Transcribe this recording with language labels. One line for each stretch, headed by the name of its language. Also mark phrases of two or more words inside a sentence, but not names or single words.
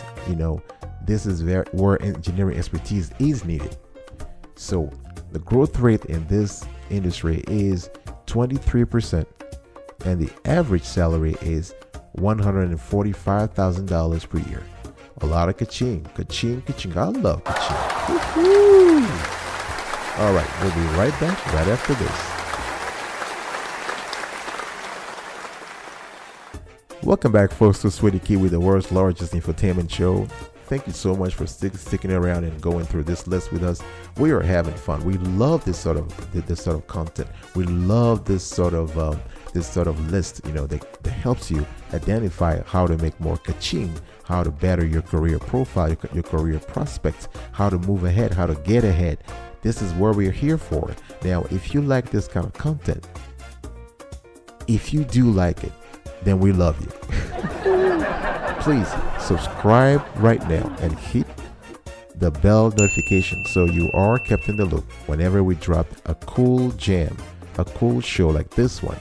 English: This is where engineering expertise is needed. So the growth rate in this industry is 23%, and the average salary is $145,000 per year. A lot of ka-ching. I love ka-ching. Woo-hoo. All right, we'll be right back right after this. Welcome back, folks, to Sweetie Kiwi, the world's largest infotainment show. Thank you so much for sticking around and going through this list with us. We are having fun. We love this sort of content. We love this sort of list, that helps you identify how to make more ka-ching, how to better your career profile, your career prospects, how to move ahead, how to get ahead. This is what we're here for. Now, if you like this kind of content, if you do like it, then we love you. Please subscribe right now and hit the bell notification so you are kept in the loop whenever we drop a cool jam, a cool show like this one.